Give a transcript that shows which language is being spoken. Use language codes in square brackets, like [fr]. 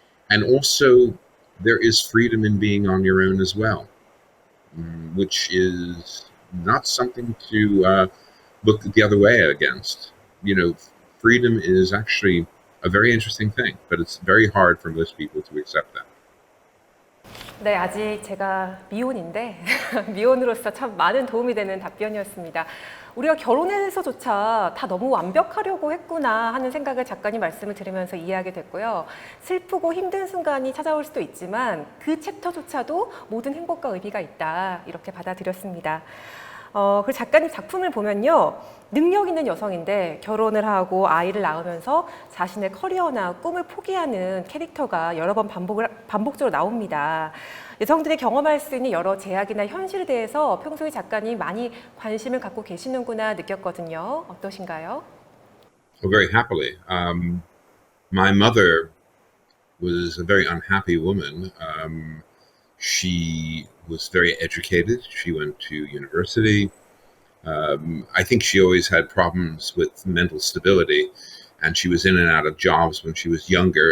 [en] And also, there is freedom in being on your own as well, which is not something to look the other way against. Freedom is actually a very interesting thing, but it's very hard for most people to accept that. [ko] 네, 아직 제가 미혼인데 미혼으로서 참 많은 도움이 되는 답변이었습니다. 우리가 결혼해서조차 다 너무 완벽하려고 했구나 하는 생각을 작가님 말씀을 들으면서 이해하게 됐고요. 슬프고 힘든 순간이 찾아올 수도 있지만 그 챕터조차도 모든 행복과 의미가 있다, 이렇게 받아들였습니다. 그리고 작가님 작품을 보면요, 능력 있는 여성인데 결혼을 하고 아이를 낳으면서 자신의 커리어나 꿈을 포기하는 캐릭터가 여러 번 반복적으로 나옵니다. 여성들이 경험할 수 있는 여러 제약이나 현실에 대해서 평소에 작가님 많이 관심을 갖고 계시는구나 느꼈거든요. 어떠신가요? [en] Well, very happily. My mother was a very unhappy woman. She was very educated. She went to university. I think she always had problems with mental stability, and she was in and out of jobs when she was younger.